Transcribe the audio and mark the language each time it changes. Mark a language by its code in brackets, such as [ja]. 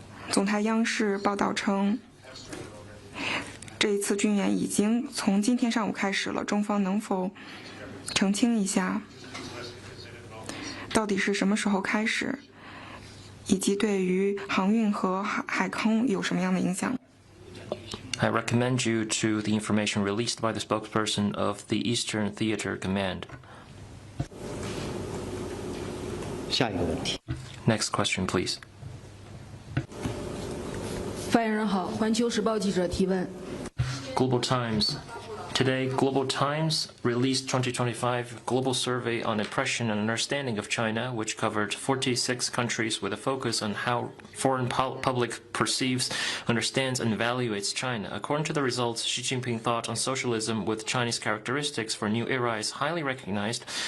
[zh] 总台央视报道称，这一次军演已经从今天上午开始了，中方能否澄清一下，到底是什么时候开始，以及对于航运和海空有什么样的影响？ [en] I recommend you to the information released by the spokesperson of the Eastern Theater Command. [zh] 下一个问题。 [en] Next question, please. [zh] 发言人好，环球时报记者提问。 [en] Global Times. Today, Global Times released 2025 Global Survey on Impression and Understanding of China, which covered 46 countries with a focus on how foreign public perceives, understands, and evaluates China. According to the results, Xi Jinping thought on socialism with Chinese characteristics for a new era is highly recognized.